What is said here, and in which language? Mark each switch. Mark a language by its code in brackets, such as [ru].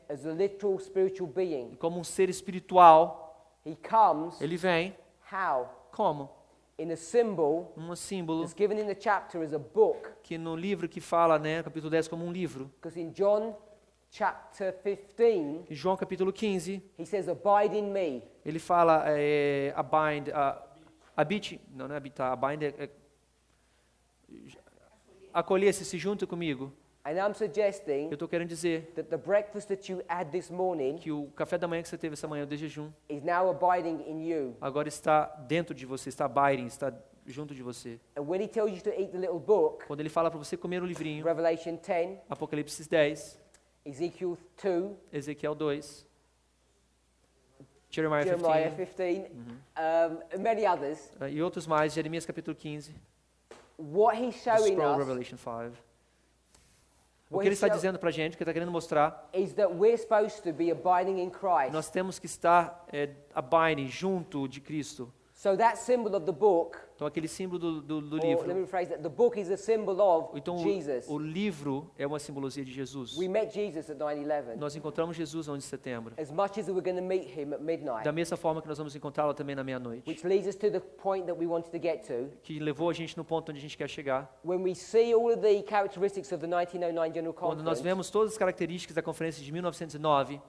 [en] as a literal spiritual being. [pt] como um ser espiritual. [en] He comes, [pt] Ele vem [en] how? [pt] como? [en] In a symbol [pt] Um símbolo [en] that's given in the chapter as a book. [pt] que no livro que fala, né, capítulo 10, como um livro. [en] Because in John chapter 15, [pt] Em João capítulo 15, [en] he says, abide in me. [pt] ele fala, abide, habite, não é habitar, abide acolher-se, se junto comigo. [en] And I'm suggesting [pt] Eu estou querendo dizer [en] that the breakfast that you had this morning [pt] que o café da manhã que você teve essa manhã de jejum, [en] is now abiding in you. [pt] agora está dentro de você, está abiding, está junto de você. [en] And when he tells you to eat the little book, [pt] Quando ele fala para você comer o livrinho, [en] Revelation 10, [pt] Apocalipse 10, [en] Ezekiel 2, [pt] Ezequiel 2, Jeremiah 15, [en] Jeremiah 15, and many others, [pt] e outros mais, Jeremias capítulo 15, [en] what he's the showing Scroll us Revelation 5. O what [pt] que ele [en] he's [pt] está [en] show- [pt] dizendo para a gente, o que ele está querendo mostrar, [en] is that we're supposed to be abiding in Christ. [pt] nós temos que estar abiding, junto de Cristo. [en] So that symbol of the book, [pt] Então aquele símbolo do [en] or let me [pt] livro, [en] rephrase that, the book is a symbol of [pt] então [en] Jesus. [pt] o livro é uma simbologia de Jesus. [en] We met Jesus at 9/11. [pt] Nós encontramos Jesus no 11 de setembro. [en] As much as we were going to meet him at midnight, [pt] Da mesma forma que nós vamos encontrá-lo também na meia-noite. [en] which leads us to the point that we wanted to get to. [pt] Que levou a gente no ponto onde a gente quer chegar. [en] When we see all of the characteristics of the 1909 General [pt] Quando nós [en] Conference [pt] vemos todas as características da conferência de 1909